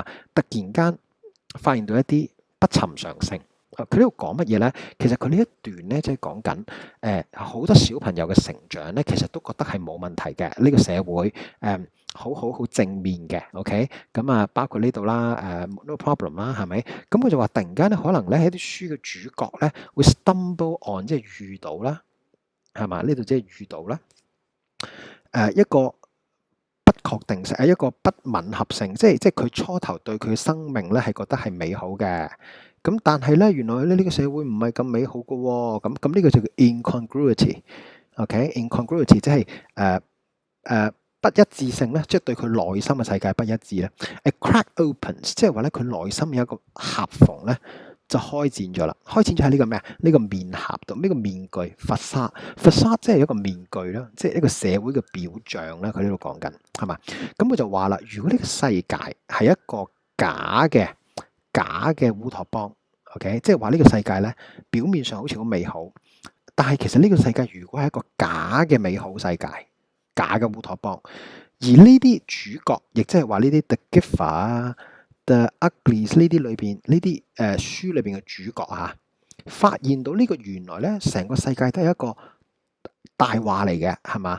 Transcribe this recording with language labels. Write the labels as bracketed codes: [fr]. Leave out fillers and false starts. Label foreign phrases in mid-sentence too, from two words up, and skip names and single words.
[yue] 突然間發現到一啲不尋常性。佢呢度講乜嘢咧？其實佢呢一段咧，即係講緊好多小朋友嘅成長咧，其實都覺得係冇問題嘅。呢個社會好正面嘅 ，OK， 咁啊包括呢度啦 ， [en] no problem [yue] 啦，係咪？咁佢就話突然間咧，可能咧喺啲書嘅主角咧會 [en] stumble on， [yue] 即係遇到啦，係嘛？呢度即係遇到啦，一個不確定性，一個不吻合性，即係佢初頭對佢生命咧係覺得係美好嘅。咁但係咧，原來咧呢個社會唔係咁美好嘅喎。咁呢個就叫 incongruity。OK，incongruity 即係不一致性咧，即係對佢內心嘅世界不一致咧。 [en] A crack opens， [yue] 即係話咧佢內心有一個合縫咧，就開展咗啦。開展咗喺呢個咩啊？呢個面頰度，呢個面具 facade 即係一個面具啦，即係一個社會嘅表象啦。佢呢度講緊係嘛？咁佢就話啦，如果呢個世界係一個假嘅烏托邦 ，OK， 即係話呢個世界咧表面上好似好美好，但係其實呢個世界如果係一個假嘅美好世界，假嘅烏托邦，而呢啲主角，亦即係話呢啲 The Giver 啊、The Uglies 呢啲裏邊呢啲書裏邊嘅主角啊，發現到呢個原來咧成個世界都係一個大話嚟嘅，係嘛？